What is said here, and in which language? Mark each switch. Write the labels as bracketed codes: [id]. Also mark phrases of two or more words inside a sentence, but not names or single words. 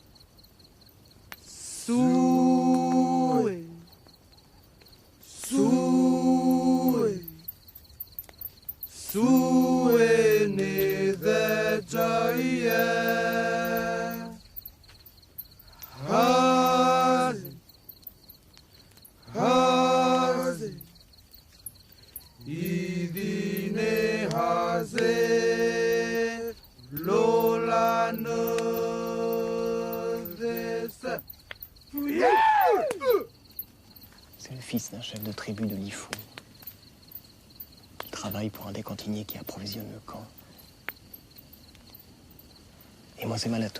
[fr] sue sue sue ne da jaya hazi hazi idine haze lola no desa. C'est le fils d'un chef de tribu de Lifou. Il travaille pour un des cantiniers qui approvisionne le camp. Et moi, c'est Malato.